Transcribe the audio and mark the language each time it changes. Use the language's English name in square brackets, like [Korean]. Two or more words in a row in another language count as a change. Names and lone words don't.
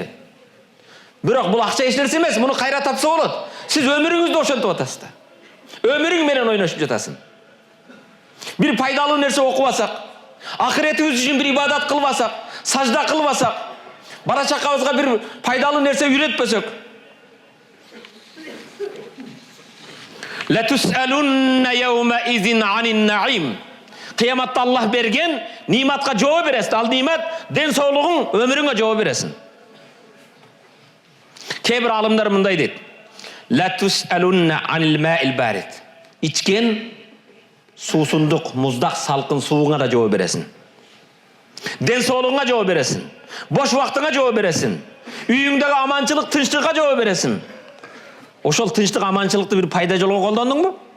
[Kyrgyz] Бирок бул акча эч нерсе эмес, муну кайра тапса болот. Сиз өмүрүңүздү ошентип атасыздар. Өмүрүң менен ойношуп жатасың. Bir пайдалуу нерсе окубасак, ахиретибиз үчүн бир ибадат кылбасак, сажда кылбасак, бала чакабызга бир пайдалуу нерсе үйрөтпөсөк, [Arabic] لتسألن يومئذ عن النعيم. [Kyrgyz] Кыяматта Аллах берген ниматка жооп бересиң. Ал нимат ден соолугуң, өмүрүңө жооп бересиң. Кейбір алымдар мындай дейт. [Arabic] لتسألن عن الماء البارد. [Kyrgyz] Ичкен суусундук, муздак, салкын сууңа да жооп бересиң. Ден соолугуңа жооп бересиң. Бош убактыңа жооп бересиң. Үйүңдөгү аманчылык, тынчтыкка жооп бересиң. Ошол тынчтык, аманчылыкты бир пайда жолго колдондуңбу?